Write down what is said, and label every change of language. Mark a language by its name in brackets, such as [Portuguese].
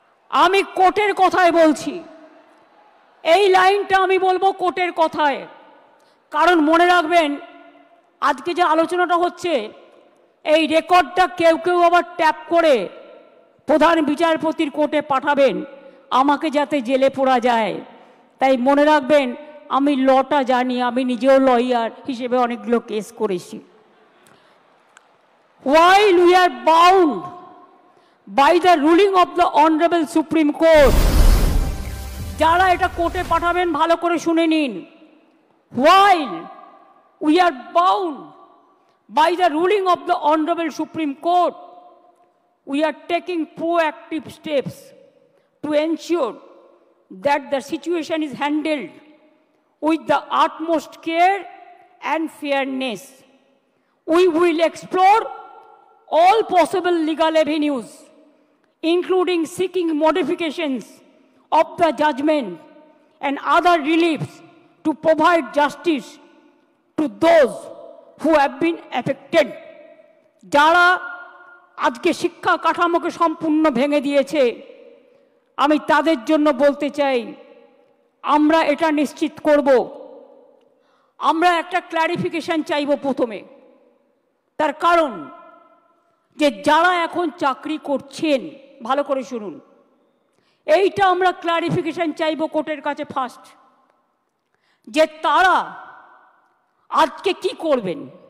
[Bangla] আমি কোর্টের কথায় বলছি, এই লাইনটা আমি বলবো কোর্টের কথায়, কারণ মনে রাখবেন আজকে যে আলোচনাটা হচ্ছে, এই রেকর্ডটা কেউ কেউ আবার ট্যাপ করে প্রধান বিচারপতির কোর্টে পাঠাবেন আমাকে যাতে জেলে পড়া যায়। তাই মনে রাখবেন, আমি লটা জানি, আমি নিজেও লয়ার হিসেবে অনেকগুলো কেস করেছি। [English] While we are bound by the ruling of the Honorable Supreme Court, [Bangla] যারা এটা কোর্টে পাঠাবেন ভালো করে শুনে নিন। [English] While we are bound by the ruling of the Honorable Supreme Court, we are taking proactive steps to ensure that the situation is handled with the utmost care and fairness. We will explore all possible legal avenues, including seeking modifications of the judgment and other reliefs to provide justice to those who have been affected. [Bangla] যারা আজকে শিক্ষা কাঠামোকে সম্পূর্ণ ভেঙে দিয়েছে, আমি তাদের জন্য বলতে চাই, আমরা এটা নিশ্চিত করব, আমরা একটা ক্ল্যারিফিকেশন চাইব প্রথমে। তার কারণ যে যারা এখন চাকরি করছেন, ভালো করে শুনুন, এইটা আমরা ক্ল্যারিফিকেশন চাইব কোর্টের কাছে ফার্স্ট, যে তারা আজকে কি করবেন।